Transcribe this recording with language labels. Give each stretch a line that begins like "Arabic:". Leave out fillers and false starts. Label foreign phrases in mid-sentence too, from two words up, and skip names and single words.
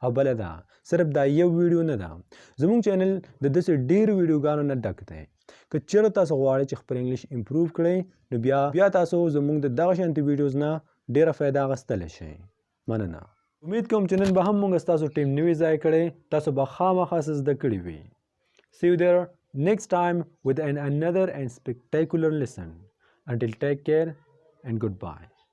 Pashto: او بله دا صرف دا یو ویډیو نه ده زموږ چینل د داسې ډېرو ویډیوګانو نه ډک دی که چېرته تاسو غواړئ چې خپل
English: English improve
Pashto: کړئ نو بیا تاسو زموږ د دغه شانتي ویډیوز نه ډېره فایده اخیستلی شئ. مننه. امید کوم چې نن به هم موږ ستاسو ټیم نوی ځای کړی تاسو به خامخا څه زده کړي وي
English: see you there next time with another and spectacular lesson until take care and goodbye